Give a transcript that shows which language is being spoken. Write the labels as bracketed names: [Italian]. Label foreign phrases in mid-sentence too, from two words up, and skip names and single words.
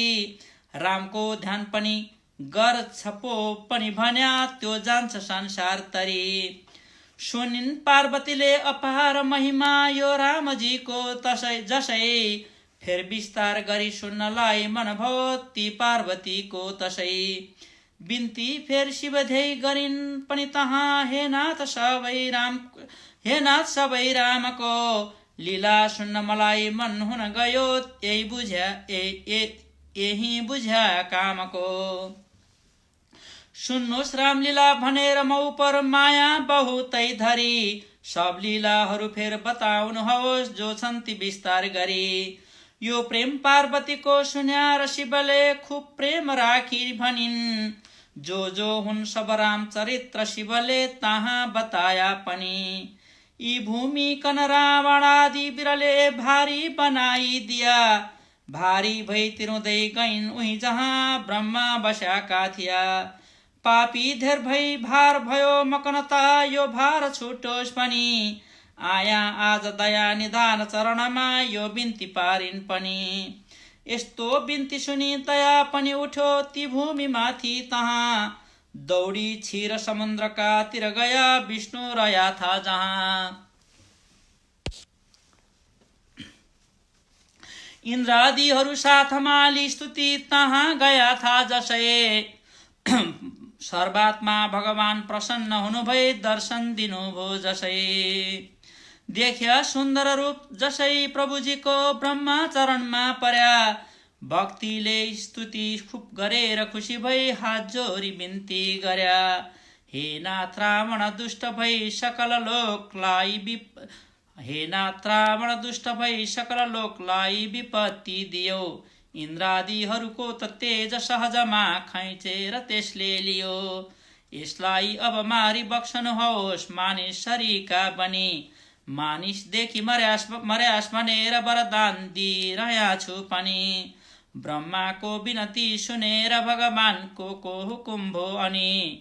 [Nepali] रामको ध्यान पनि गर्छ पो पनि भन्या त्यो जान्छ संसार तरी। सुनिन् पार्वतीले अपार महिमा यो रामजीको जसै। फेर विस्तार गरी सुन्नलाई मन भयो ती पार्वतीको तसै। बिन्ती फेर शिवध्यै गरिन् पनि तहाँ हे नाथ सबै रामको। लीला सुन्न मलाई मन हुन गयो यही बुझ्या कामको। सुन्नुहोस् रामलीला भनेर मौ पर माया बहुतै धरी। सब लीलाहरू फेर बताउनुहोस् जो छन् ती विस्तार गरी। यो प्रेम पार्वतीको सुन्या र शिवले खुब प्रेम राखी भनिन्। जो हुन् सब राम चरित्र शिवले तहाँ बताया पनि। यी भूमि कन रावण आदि बिरले भारी बनाई दिया। भारी भई तिरुँदै गइन् उही जहाँ ब्रह्मा बस्याका थिया। पापी धेर भई भार भयो मकनता यो भार छुटोस् पनि। आया आज दया निधान चरणमा यो बिन्ती पारिन् पनि। यस्तो बिन्ती सुनि दया पनि उठ्यो ती भूमि माथि तहाँ। दौडी क्षीर समुद्रका तिर गया विष्णु रया था जहाँ। इन्द्रादिहरू साथमा लि स्तुति तहाँ गया था जसै। सर्वात्मा भगवान प्रसन्न हुनु भई दर्शन दिनुभयो जसै। देख्या सुन्दर रूप जसै प्रभुजीको ब्रह्मा चरणमा पर्या। भक्तिले स्तुति खुब गरेर खुसी भई हात जोरी बिन्ती गर्या। हे नाथ रावण दुष्ट भई सकल लोकलाई विपत्ति दियो। इन्द्रादिहरूको त तेज सहजमा खैचेर त्यसले लियो। यसलाई अब मारी बक्सनुहोस् मानिस शरीका बनी। मानिसदेखि मर्यास भनेर वरदान दिइरहेको छु पनि। ब्रह्माको विनती सुनेर भगवानको हुकुम भो अनि।